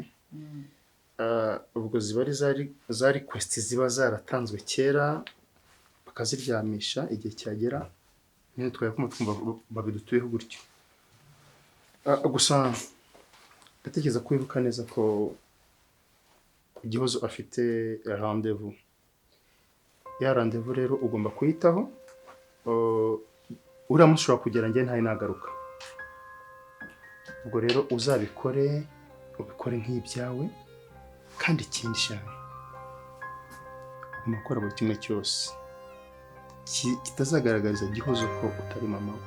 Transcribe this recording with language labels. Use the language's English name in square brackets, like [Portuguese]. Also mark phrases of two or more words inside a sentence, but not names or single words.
[Kinyarwanda] Ubwo ziba ari za request ziba zaratanzwe kera bakaziryamisha igihe cyagera nyine twumva babidutuyeho gutyo. Gusa ndatekereza ko wibuka neza ko Gihozo afite rendez-vous. Ya rendez-vous rero ugomba kuyitaho, uramushobora kugera njye ntaye nagaruka. Ubwo rero ubikore nk'ibyawe. Kandi ikindi cyane umakora buri kimwe cyose kitazagaragariza Gihozo ko utari mama we.